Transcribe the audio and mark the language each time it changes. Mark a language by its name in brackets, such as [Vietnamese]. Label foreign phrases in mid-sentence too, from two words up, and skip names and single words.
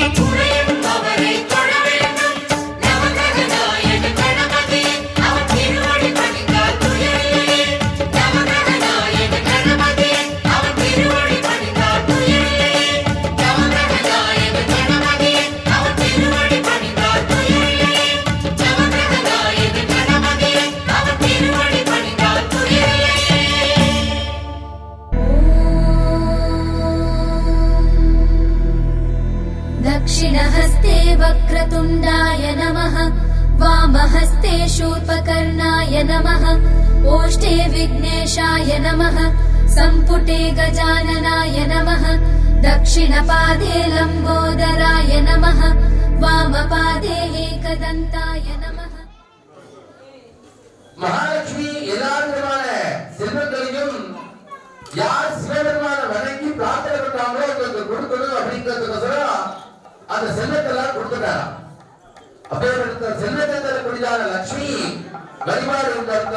[Tamil] உறையும் அவரை தொழ வேண்டும் நவகிரகநாயக கணபதியே அவன் திருவடி பணிந்தால் துயரில்லையே நவகிரகநாயக கணபதியே அவன் திருவடி பணிந்தால் துயரில்லையே நவகிரகநாயக கணபதியே அவன் திருவடி பணிந்தால் துயரில்லையே நவகிரகநாயக கணபதியே அவன் திருவடி பணிந்தால் துயரில்லையே [Sanskrit] दक्षिणहस्ते वक्रतुण्डाय नमः वामहस्ते शूर्पकर्णाय नमः ओष्ठे विघ्नेशाय नमः सम्पुटे गजाननाय नमः दक्षिणपादे लम्बोदराय नमः वामपादे एकदन्ताय नमः [Tamil] மகாலட்சுமி எல்லா விதமான செல்வங்களையும் யார் சிவபெருமான வணங்கி பிரார்த்தனை பண்றாங்களோ அவங்களுக்கு கொடுக்கணும் அப்படிங்கிறதுக்கோசரம் அந்த செல்வத்தெல்லாம் கொடுத்துட்டாராம். அப்பேற்பட்ட செல்வத்தை தரக்கூடியதான லட்சுமி வழிபாடு இருந்தாங்க.